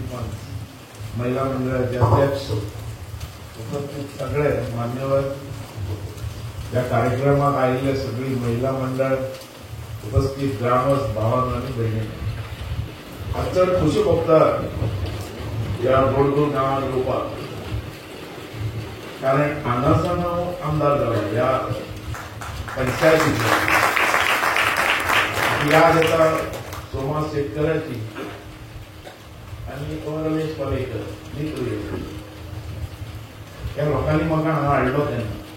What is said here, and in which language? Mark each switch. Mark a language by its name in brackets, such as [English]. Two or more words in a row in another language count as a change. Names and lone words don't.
[Marathi] पंच महिला मंडळाचे अध्यक्ष उपस्थित सगळे मान्यवर या कार्यक्रमात आलेले सगळी महिला मंडळ उपस्थित ग्रामस्थ भावांनो आणि बहिणी आजचं खुशी बघता या गोडगोल गावात लोकांक [Konkani] कारण हांगासर हांव आमदार जालो ह्या पंचायतीचो याद येता सोमा शेतकऱ्याची आणि रमेश पालेकर त्या लोकांनी म्हाका हांगा हाडलो तेन्ना